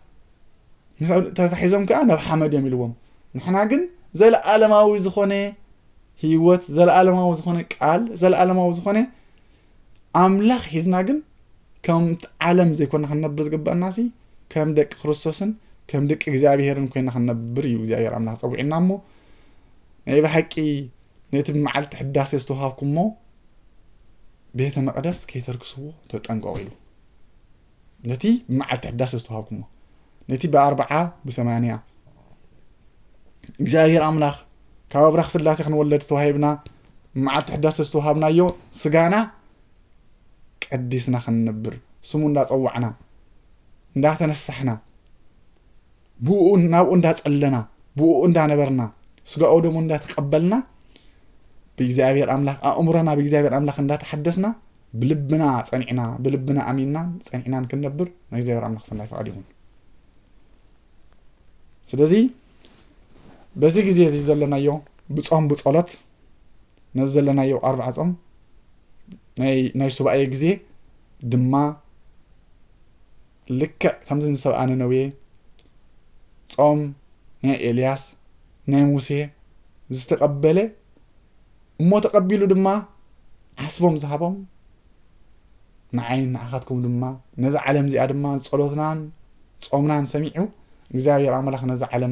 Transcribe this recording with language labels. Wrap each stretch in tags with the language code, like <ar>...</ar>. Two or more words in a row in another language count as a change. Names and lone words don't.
<ti>ተታሒዞም ከአ ናብ ሐመድ የሚልዎም ንሕና ግን ዘለዓለማዊ ዝኾነ ህይወት ዘለዓለማዊ ዝኾነ ቃል ዘለዓለማዊ ዝኾነ አምላክ ሒዝና ግን ከም ዓለም ዘይኮነ ክንነብር ዝግባእናሲ ከም ደቂ ክርስቶስን ከም ደቂ እግዚአብሔርን ኮይና ክንነብር እዩ እግዚአብሔር አምላክ ጸውዒናሞ ናይ በሐቂ ነቲ መዓልቲ ሕዳሴ ዝተውሃብኩሞ ቤተ መቅደስ ከይተርክስዎ ተጠንቀቁ ኢሉ ነቲ መዓልቲ ሕዳሴ ዝተውሃብኩሞ ነቲ በ40 በ80 እግዚአብሔር አምላክ ካብ አብራክ ስላሴ ክንወለድ ተዋሂብና መዓልቲ ሕዳሴ ዝተውሃብናዮ ስጋና ቀዲስና ክንነብር ስሙ እንዳጸዋዕና እንዳተነሳሕና ብኡ ናብኡ እንዳጸለና ብኡ እንዳነበርና ስጋው ደሞ እንዳተቀበልና በእግዚአብሔር አምላክ አእምሮና በእግዚአብሔር አምላክ እንዳተሐደስና ብልብና ጸኒዕና ብልብና አሚንና ጸኒዕናን ክንነብር እግዚአብሔር አምላክ ሰናይ ፈቃድ ይሁን</ti> <am>ስለዚህ በዚህ ጊዜ</am> <ti>እዚ ዘለናዮ ብጾም ብጸሎት ነዘለናዮ 40 ጾም ናይ ሱባኤ ጊዜ ድማ ልክ ከምዝን ሰብአነ ነዌ ጾም ናይ ኤልያስ ናይ ሙሴ ዝተቀበለ እሞ ተቀቢሉ ድማ አስቦም ዝሃቦም ንዓይን ንዓኻትኩም ድማ ነዛ ዓለም እዚኣ ድማ ጸሎትናን ጾምናን ሰሚዑ እግዚአብሔር አምላክ ነዛ ዓለም</ti>